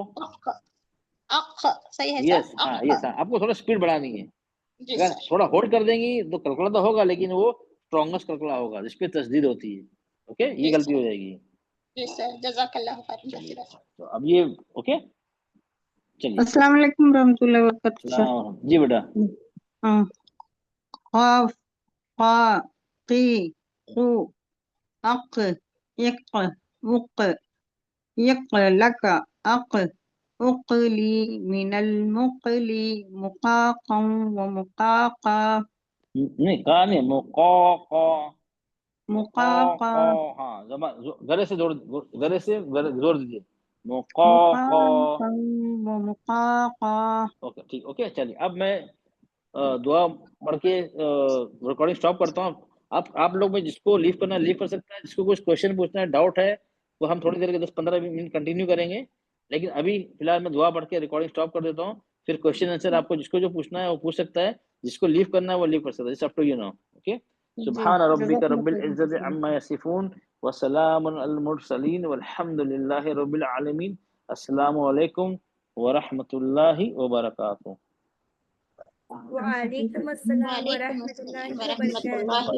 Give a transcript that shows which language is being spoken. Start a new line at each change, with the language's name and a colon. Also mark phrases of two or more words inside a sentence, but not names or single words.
Hindi: सही है यस, सर। हाँ यस, आपको थोड़ा स्पीड बढ़ानी है। जी अगर सर। थोड़ा होल्ड कर देंगी तो कलकला तो होगा लेकिन वो स्ट्रॉन्गेस्ट कलकला होगा जिसपे तस्दीद होती है। ओके, ये जी गलती सर। हो जाएगी। जी सर,
Arabic: جزاك الله خير.
Hindi: चलिए, तो अब ये ओके, चलिए।
Arabic: السلام عليكم ورحمة الله وبركاته सर।
Hindi: सलाम, जी बेटा। हाँ, क़ाफ क़ा क़ी क़ू अक़ इक़ उक़ इक़ लक अक़ उक़ली मिनल मुक़ली मुक़ाक़ं व मुक़ाक़ा नहीं, का नहीं, मुक़ाक़ा हाँ, गले से जोर जोर दीजिए। मुक़ाक़ं व मुक़ाक़ा। ओके, ठीक, ओके, चलिए। अब मैं दुआ पढ़ के
English: recording stop
Hindi: करता हूँ। आप लोग में जिसको लीव करना लीव कर सकता है, जिसको कुछ क्वेश्चन पूछना है, डाउट है, तो हम थोड़ी देर के 10-15 मिनट कंटिन्यू करेंगे। लेकिन अभी फिलहाल मैं दुआ पढ़ के
English: recording stop
Hindi: कर देता हूँ, फिर
English: question answer
Hindi: आपको जिसको जो पूछना है वो पूछ सकता है, जिसको लीव करना है वो लीव कर सकता है।
English: It's up to you now. ओके,
Arabic: سبحان ربك رب العزة عما يصفون وسلام على المرسلين والحمد لله رب العالمين. السلام عليكم ورحمة الله وبركاته. وعليكم السلام ورحمة الله وبركاته.